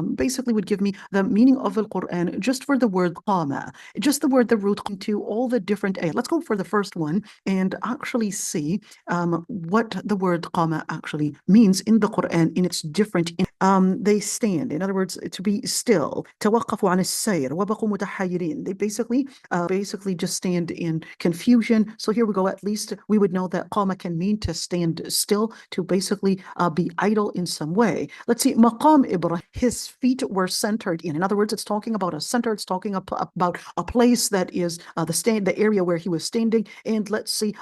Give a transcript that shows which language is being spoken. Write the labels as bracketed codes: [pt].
[en] Basically would give me the meaning of the Quran just for the word qama, just the word, the root, to all the different ayat. Let's go for the first one and actually see what the word qama actually means in the Quran in its different they stand. In other words, to be still. [ar] توقفوا عن السير وبقوا متحيرين. [en] They basically just stand in confusion. So here we go. At least we would know that qama can mean to stand still, to basically be idle in some way. Let's see. Maqam Ibrahim, his feet were centered in. In other words, it's talking about a center. It's talking about a place that is the area where he was standing. And let's see.